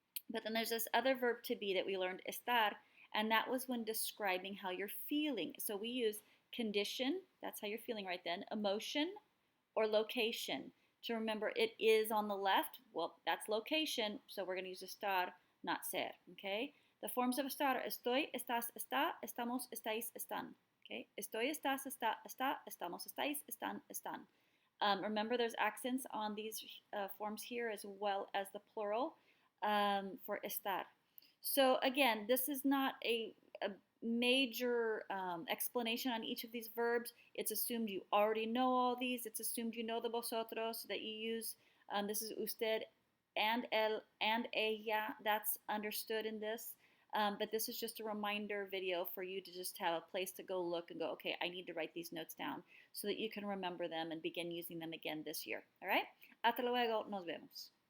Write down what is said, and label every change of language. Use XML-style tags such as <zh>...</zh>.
<en>But then there's this other verb to be that we learned, estar, and that was when describing how you're feeling. So we use condition, that's how you're feeling right then, emotion, or location. To remember it is on the left, well, that's location, so we're going to use estar, not ser, okay? The forms of</en> <es>estar, estoy, estás, está, estamos, estáis, están. Okay? Estoy, estás, está, estamos, estáis, están, están.</es> <en>Remember there's accents on these forms here as well as the plural for estar. So again, this is not a major explanation on each of these verbs. It's assumed you already know all these. It's assumed you know the vosotros that you use. This is usted and él and ella. That's understood in this. But this is just a reminder video for you to just have a place to go look and go, okay, I need to write these notes down so that you can remember them and begin using them again this year. All right?</en> <es>Hasta luego. Nos vemos.</es>